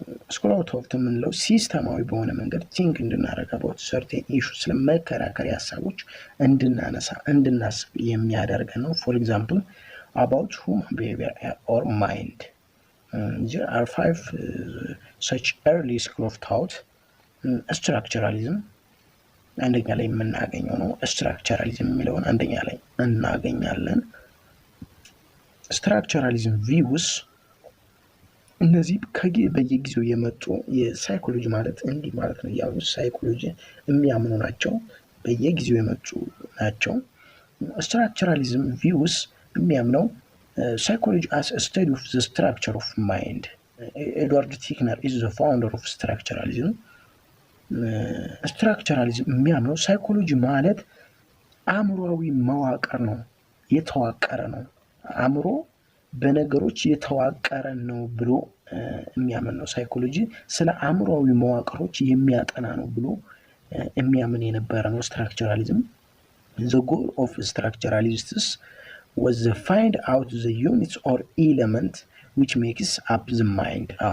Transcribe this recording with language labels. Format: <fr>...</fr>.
<am>ስኩል ኦፍ ቶት የምንለው ሲስተማዊ በሆነ መንገድ ቲንክ እንድናደርግ አባውት ሰርቴን ኢሹ ስለመከራከሪያ ሀሳቦች እንድናስብ የሚያደርገን ነው።</am> <en>ፎር ኤግዛምፕል about human behavior or mind. There are 5 such early school of thought.</en> <am>Structuralism አንደኛ ላይ የምናገኘው ነው። ስትራክቸራሊዝም የሚለውን አንደኛ ላይ እናገኛለን። ስትራክቸራሊዝም ቪውስ እነዚህ በየጊዜው የመጡ የሳይኮሎጂ ማለት እንዲህ ማለት ነው ያሉ ሳይኮሎጂ የሚያምኑ ናቸው። በየጊዜው የመጡ ናቸው። ስትራክቸራሊዝም ቪውስ የሚያምነው ሳይኮሎጂ</am> <en>as a study of the structure of mind. ኤድዋርድ ቲክነር is the founder of structuralism.</en> <am>ስትራክቸራሊዝም የሚያምነው ሳይኮሎጂ ማለት አእምሮአዊ መዋቅር ነው፣ የተዋቀረ ነው። አእምሮ በነገሮች የተዋቀረ ነው ብሎ የሚያምን ነው። ሳይኮሎጂ ስለ አእምሮአዊ መዋቅሮች የሚያጠና ነው ብሎ የሚያምን የነበረ ነው ስትራክቸራሊዝም።</am> <en>the goal of structuralists was to find out the units or element which makes up the mind.</en>